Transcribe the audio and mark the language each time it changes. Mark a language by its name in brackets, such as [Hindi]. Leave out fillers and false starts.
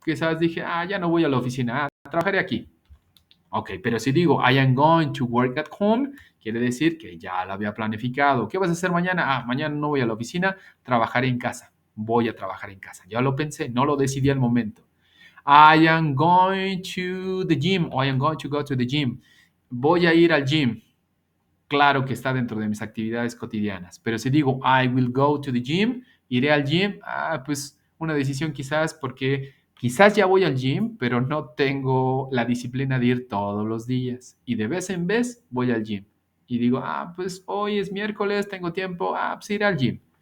[Spanish] Quizás dije, ya no voy a la oficina. Trabajaré aquí. Ok, pero si digo [English] I am going to work at home, [Spanish] quiere decir que ya lo había planificado. ¿Qué vas a hacer mañana? Mañana no voy a la oficina, trabajaré en casa. Voy a trabajar en casa. Ya lo pensé, no lo decidí al momento. [English] I am going to the gym o I am going to go to the gym. [Spanish] Voy a ir al gym. Claro que está dentro de mis actividades cotidianas, pero si digo [English] I will go to the gym, [Spanish] iré al gym, pues una decisión quizás porque quizás ya voy al gym, pero no tengo la disciplina de ir todos los días y de vez en vez voy al gym y digo, pues hoy es miércoles, tengo tiempo, pues iré al gym.